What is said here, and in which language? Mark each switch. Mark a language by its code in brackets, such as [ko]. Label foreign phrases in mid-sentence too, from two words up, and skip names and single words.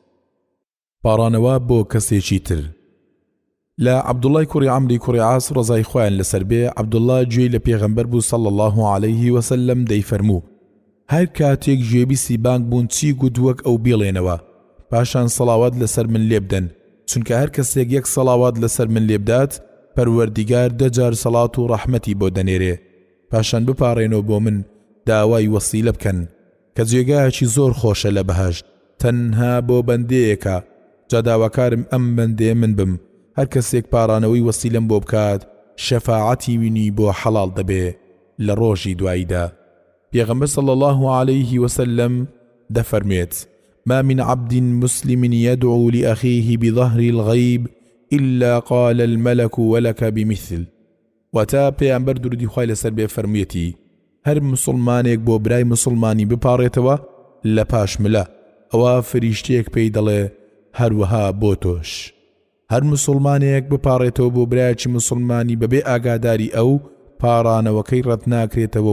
[ckb] پاڕانەوە بۆ کەسێکی تر لە عەبدوڵڵای کوڕی عەمری کوڕی عاس ڕەزای خۆیان لەسەر بێ عەبدوڵڵا گوێی لە پێغەمبەر بوو [ar] صلی الله عليه وسلم [ckb] دەیفەرموو هەر کاتێک گوێبیستی بانگ بوون چی گوت وەک ئەو بێڵێنەوە پاشان سەڵاوات لەسەر من لێ بدەن چونکە هەر کەسێک یەک سەڵاوات لەسەر من لێ بدات پەروەردیگار دەجار سەڵات و ڕەحمەتی بۆ دەنێرێ پاشان بپاڕێنەوە بۆ من داوای وەسیلە بکەن کە جێگایەکی زۆر خۆشە لە بەهەشت تەنها بۆ بەندەیەکە جا داواکارم ئەم بەندەیە من بم هەر کەسێک پارانەوەی وەسیلەم بۆ بکات شەفاعەتی وینی بۆ حەڵال دەبێ لە ڕۆژی دواییدا پێغەمبەر [ar] صلی الله عليه وسلم [ckb] دەفەرمێت [ar] ما من عبد مسلم يدعو لأخيه بظهر الغيب إلا قال الملك ولك [ckb] بمثل وتا پێیانبەر درودی خوای لەسەر بێ فەرموویەتی هەر مسلمانێک بۆ برای مسلمانی بپاڕێتەوە لە پاشملە ئەوە فریشتێک پێی دەڵێ هەروەها بۆ تۆش هەر مسلمانێک بپاڕێتەوە بۆ برایەکی مسلمانی بەبێ ئاگاداری ئەو پاڕانەوەکەی ڕەت ناکرێتەوە